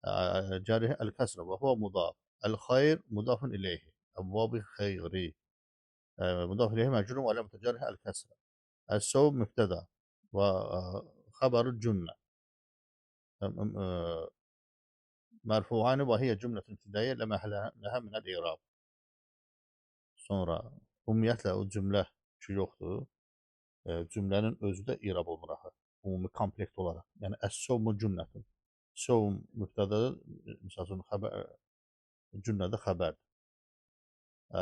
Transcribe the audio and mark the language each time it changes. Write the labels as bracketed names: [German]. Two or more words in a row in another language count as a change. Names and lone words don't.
[Arabic] جاره الكسرة وهو مضاف. الخير مضاف إليه. أبواب خيري مضاف إليه مجرور وعلامة جره الكسرة. الصوم مبتدأ وخبر الجملة مرفوعان وهي جملة ابتدائية لا محل لها من الإعراب. [Azerbaijani] Sonra ümumiyyətlə o cümlə ki yoxdur, cümlənin özü də irab olunur axı, ümumi komplekt olaraq. [Arabic] Yəni الصوم جملة. [Azerbaijani] Savm mübtədadır, misal üçün cümlədə xəbərdir. Hə?